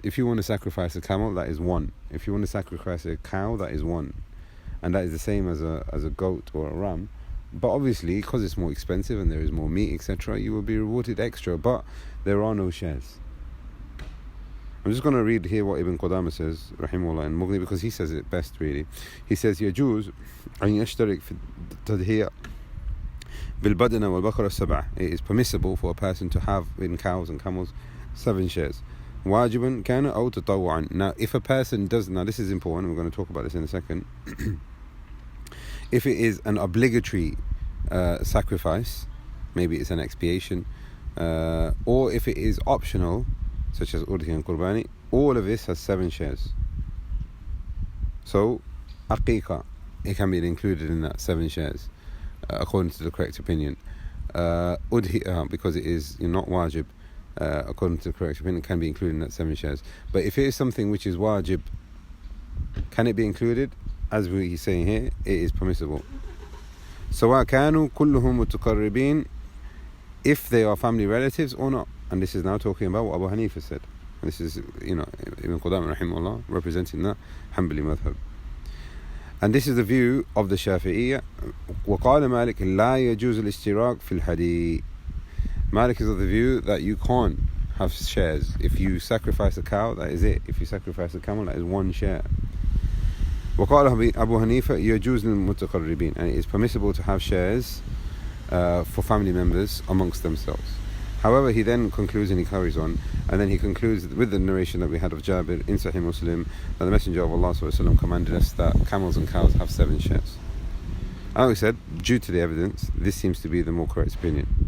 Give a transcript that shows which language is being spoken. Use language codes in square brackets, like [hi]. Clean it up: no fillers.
[en] If you want to sacrifice a camel, that is 1. If you want to sacrifice a cow, that is 1. And that is the same as a goat or a ram. But obviously, because it's more expensive and there is more meat, etc., you will be rewarded extra. But there are no shares. I'm just going to read here what Ibn Qudama says, rahimahullah, in Mughni, because he says it best, really. He says, [ar] يجوز أن يشترك في التضحية بالبدنة والبقرة السبعة. [en] It is permissible for a person to have in cows and camels 7 shares. [ar] واجبا كان أو تطوعا. [en] Now, if a person does, now this is important, we're going to talk about this in a second. If it is an obligatory sacrifice, maybe it's an expiation, or if it is optional, such as udhiyah and qurbani, all of this has 7 shares. So, aqiqah, it can be included in that 7 shares, according to the correct opinion. Udhiyah, because it is not wajib, according to the correct opinion, can be included in that 7 shares. But if it is something which is wajib, can it be included? As we're saying here, it is permissible. [ar] سواء كانوا كلهم متقربين, [en] if they are family relatives or not. And this is now talking about what Abu Hanifa said. And this is, Ibn Qudama rahimahullah representing the Hanbali madhab. And this is the view of the Shafi'iyya. [ar] وقال مالك لا يجوز الاشتراك في الهدي. [en] Malik is of the view that you can't have shares. If you sacrifice a cow, that is it. If you sacrifice a camel, that is 1 share. [ar] وقال Abu Hanifa يجوز للمتقربين. [en] And it is permissible to have shares for family members amongst themselves. However, he then concludes and he carries on, and then he concludes with the narration that we had of Jabir in Sahih Muslim, that the Messenger of Allah ﷺ commanded us that camels and cows have 7 shares. And we said, due to the evidence, this seems to be the more correct opinion.